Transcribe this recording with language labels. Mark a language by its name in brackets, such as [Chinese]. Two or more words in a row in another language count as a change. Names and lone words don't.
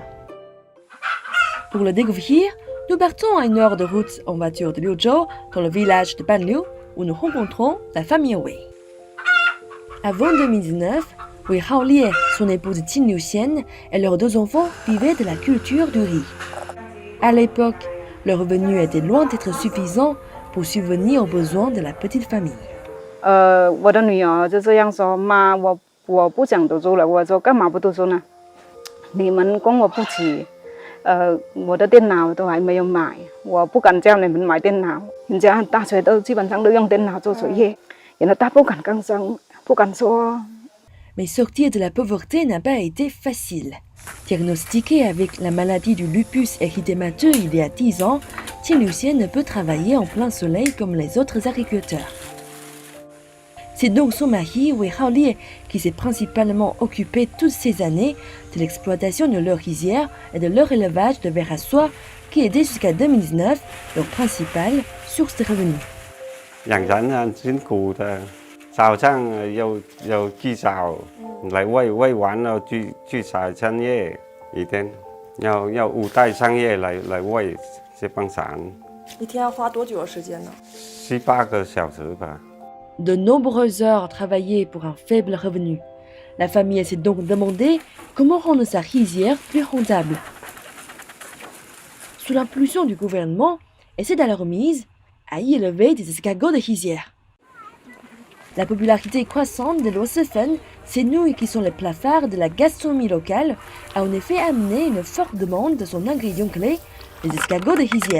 [French] Pour le découvrir, nous partons à 1 heure de route en voiture de Liuzhou, dans le village de Banliu, où nous rencontrons la famille Wei. Avant 2019, Wei Haolie, son épouse Qin Liuxian et leurs 2 enfants vivaient de la culture du riz. À l'époque, le revenu était loin d'être suffisant pour subvenir aux besoins de la petite famille. [Chinese] 我的女儿就这样说：“妈，我不想读书了。” 我说：“干嘛不读书呢？你们供我不起，我的电脑都还没有买，我不敢叫你们买电脑。人家大学都基本上都用电脑做作业，人家大不敢吭声，不敢说。” [French] Mais sortir de la pauvreté n'a pas été facile. Diagnostiquée avec la maladie du lupus érythémateux il y a 10 ans, Qin Liuxian ne peut travailler en plein soleil comme les autres agriculteurs. C'est donc son mari, Wei Haolie, qui s'est principalement occupé toutes ces années de l'exploitation de leur rizière et de leur élevage de vers à soie, qui était jusqu'à 2019 leur principale source de revenus. [Chinese] 养人很辛苦的，早上有鸡早来喂完了去采桑叶，一天要5袋桑叶来喂这帮伞。一天要花多久的时间呢？7-8个小时吧。 [French] De nombreuses heures travaillées pour un faible revenu. La famille s'est donc demandé comment rendre sa rizière plus rentable. Sous l'impulsion du gouvernement, elle s'est alors mise à y élever des escargots de rizière. La popularité croissante de l'Osefen, ces nouilles qui sont les plats phares de la gastronomie locale, a en effet amené une forte demande de son ingrédient clé, les escargots de rizière.